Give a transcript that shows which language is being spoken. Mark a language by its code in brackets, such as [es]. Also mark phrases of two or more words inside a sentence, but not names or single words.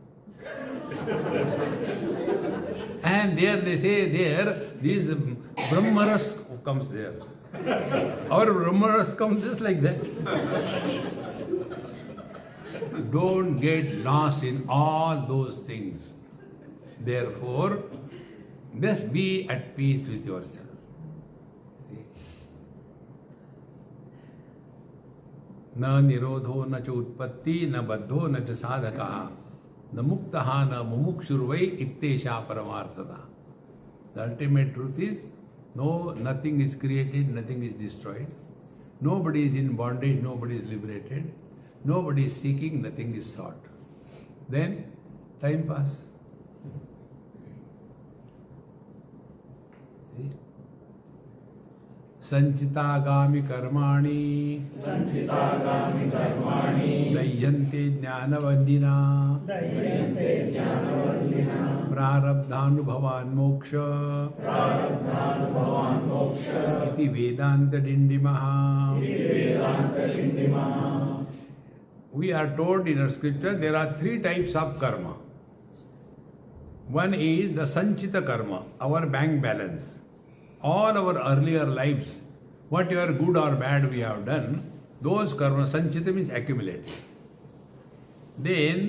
[en] And there they say, this Brahmaras comes there. Our Brahmaras comes just like that. Don't get lost in all those things. Therefore, just be at peace with yourself. [sa] Na nirodho na cha utpatti na baddho na cha sadhakaha na muktaha na mumukshurvai ittesha paramarthata. [en] The ultimate truth is, no, nothing is created, nothing is destroyed. Nobody is in bondage, nobody is liberated. Nobody is seeking, nothing is sought. Then, time pass. See? [sa] Sanchitagami karmani dayyante jnanavandina prarabdhanubhavan moksha iti Vedanta Dindimah. [en] We are told in our scripture there are 3 types of karma. One is the sanchita karma, our bank balance. All our earlier lives, whatever good or bad we have done, those karma, sanchita means accumulate.